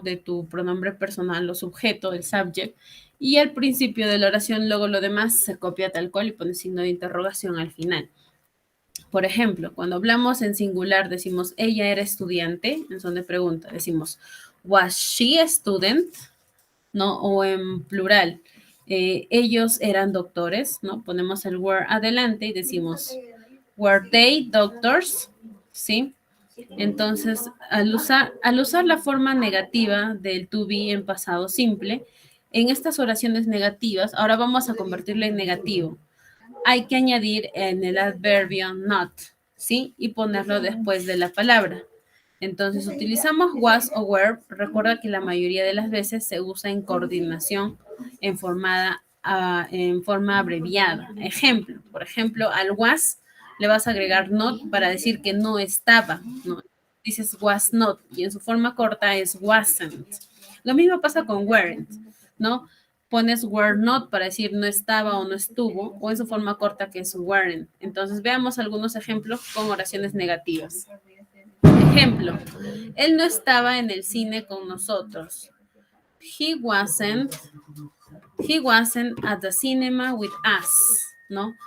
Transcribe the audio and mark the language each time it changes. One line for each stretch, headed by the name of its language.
Spanish: De tu pronombre personal o sujeto, el subject, y al principio de la oración, luego lo demás se copia tal cual y pones signo de interrogación al final. Por ejemplo, cuando hablamos en singular, decimos ella era estudiante, en son de pregunta, decimos
English: was she a student,
Spanish: ¿no? O en plural, ellos eran doctores, ¿no? Ponemos el were adelante y decimos
English: were they doctors,
Spanish: ¿sí? Entonces, al usar la forma negativa del to be en pasado simple, en estas oraciones negativas, ahora vamos a convertirlo en negativo. Hay que añadir en el adverbio not, ¿sí? Y ponerlo después de la palabra. Entonces, utilizamos was o were. Recuerda que la mayoría de las veces se usa en coordinación en forma abreviada. Ejemplo, por ejemplo, al was le vas a agregar not para decir que no estaba, ¿no? Dices was not y en su forma corta es wasn't. Lo mismo pasa con weren't, ¿no? Pones were not para decir no estaba o no estuvo, o en su forma corta que es weren't. Entonces veamos algunos ejemplos con oraciones negativas. Ejemplo, él no estaba en el cine con nosotros.
English: He wasn't at the cinema with us, ¿no?